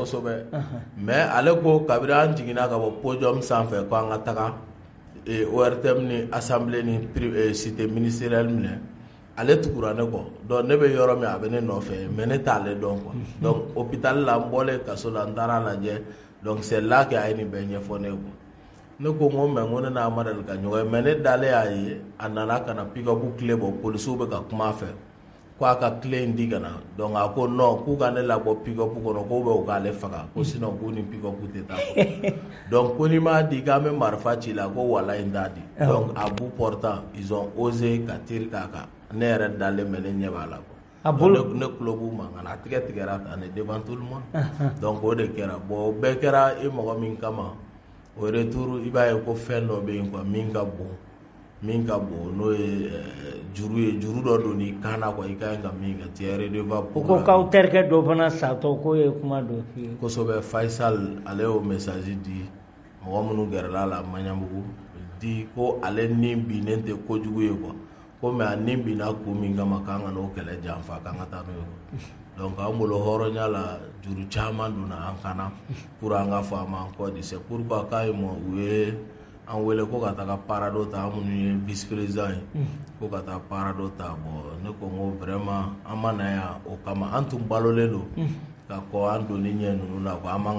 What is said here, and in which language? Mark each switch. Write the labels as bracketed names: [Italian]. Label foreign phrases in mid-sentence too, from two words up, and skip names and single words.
[Bambara] kosɛbɛ mais ale ko kabiri an jiginna ka bɔ podium sanfɛ ko an ka taga ORTM ni assemblée ni [French] cité ministérielle [Bambara] minɛ ale tugura ne kɔ donc ne bɛ yɔrɔ min a bɛ ne nɔfɛ mais ne t'ale dɔn [French] quoi donc [Bambara] hôpital la n bɔlen kaso la n taara lajɛ [French] donc c'est là que [Bambara] a ye nin bɛɛ ɲɛfɔ ne ko ne ko n ko mais n ko ne n'a ma deli ka ɲɔgɔn ye mais ne dalen y'a ye a nana ka na pick-up clé bɔ polisiw bɛ ka kuma a fɛ ko a ka clé in di ka na donc a ko non k'u ka ne labɔ pick-up kɔnɔ k'u bɛ u k'ale faga ko sinon k'u ni pick-up tɛ taa kɔ donc ko n'i m'a di k'an bɛ marifa ci la ko walayi n t'a di donc [French] à bout portant ils ont osé [Bambara] ka tir k'a kan ne yɛrɛ dalen bɛ ne ɲɛ b'a la quoi a bolo ne kulo b'u mankan na a tigɛ tigɛra tan ne [French] devant tout le monde [Bambara] donc o de kɛra bon o bɛɛ kɛra i mɔgɔ min kama o retour i b'a ye ko fɛn dɔ bɛ yen quoi min ka bon n'o ye juru dɔ don n'i kan na quoi i ka ɲi ka min kɛ [French] tu es redevable [Bambara] o ko k'aw terikɛ dɔ fana satɔ k'o ye kuma dɔ f'i ye kosɛbɛ Faisal ale y'o message di mɔgɔ minnu gɛrɛla la Maɲanbugu di ko ale ni binnen tɛ kojugu ye quoi ko mais a ni binna ko min kama k'an ka n'o kɛlɛ janfa k'an ka taa n'o ye donc an bolo hɔrɔnya la juru caman donna an kana pour an ka fɔ a ma kɔ di [French] c'est pourquoi [Bambara] k'a ye mɔ u ye an wele ko ka taga para dɔ ta an minnu ye [French] vice président [Bambara] ye ko ka taa para dɔ ta bon ne ko n ko vraiment an ma na yan o kama an tun balolen don ka kɔ an donni ɲɛ ninnu na quoi an b'an